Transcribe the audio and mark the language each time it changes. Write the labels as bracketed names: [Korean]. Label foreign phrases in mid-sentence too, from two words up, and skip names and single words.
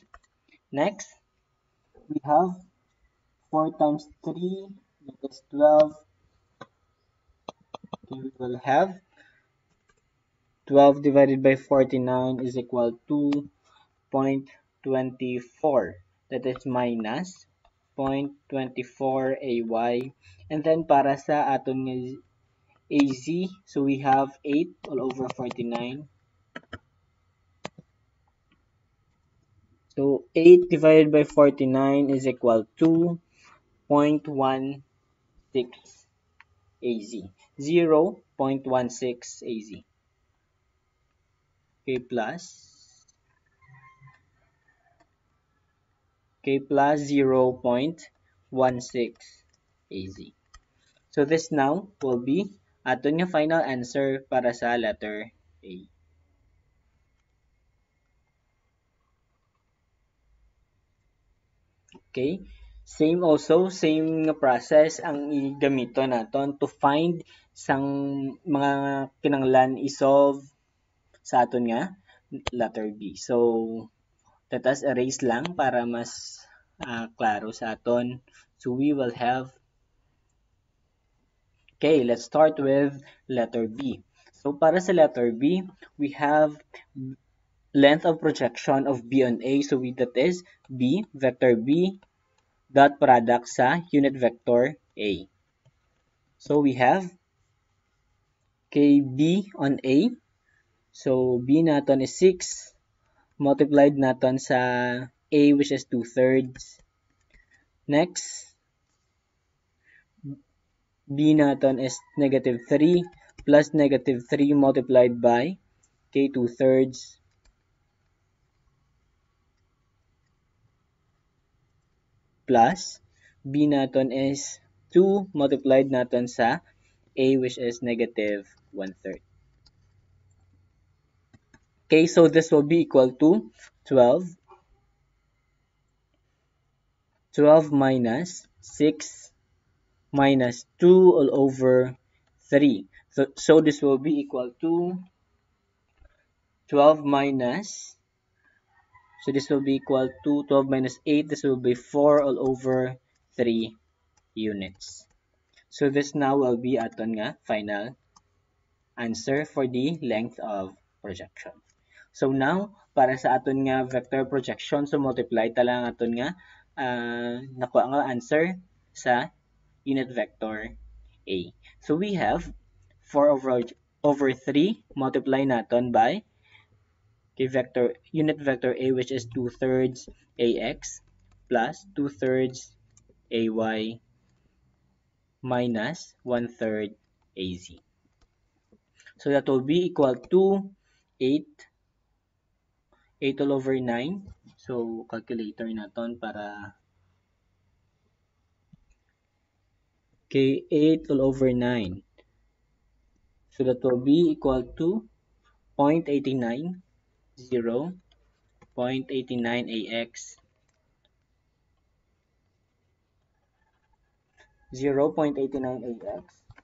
[English] Next, we have 4 times 3, that is 12. Okay, we will have 12 divided by 49 is equal to 0.24. That is minus 0.24 ay. And then [Hiligaynon] para sa aton [English] az, so we have 8 all over 49. So 8 divided by 49 is equal to 0.16 az. 0.16 az. Okay, plus 0.16 az. So this now will be [Hiligaynon] aton nga [English] final answer [Hiligaynon] para sa [English] letter A. Okay? [Hiligaynon] Same nga process ang igamito naton [English] to find [Hiligaynon] sang mga kinanglan isolve sa aton nga letter B. [English] So, let us erase [Hiligaynon] lang para mas klaro sa aton. [English] So, we will have, okay, let's start with letter B. So, [Hiligaynon] para sa [English] letter B, we have length of projection of B on A. So, that is B, vector B, dot product sa unit vector A. So, we have KB on A. So, B naton is 6. Multiplied [Hiligaynon] naton sa [English] A which is 2/3. Next, B naton is -3 plus -3 multiplied by K 2/3 plus B naton is 2 multiplied [Hiligaynon] naton sa [English] A which is -1/3. Okay, so this will be equal to 12. 12 minus 6 minus 2 all over 3. So this will be equal to 12 minus, so this will be equal to 12 minus 8. This will be 4 all over 3 units. So this now will be [Hiligaynon] aton nga [English] final answer for the length of projection. So now, [Hiligaynon] para sa aton nga [English] vector projection, so multiply [Hiligaynon] talang aton nga nakuha nga answer sa [English] unit vector A. So we have 4 over 3 multiply naton by unit vector A which is 2/3 AX plus 2/3 AY minus 1/3 AZ. So that will be equal to 8 all over 9. So calculator naton para okay, 8 all over 9. So that will be equal to 0.89 0.89 AX 0.89 AX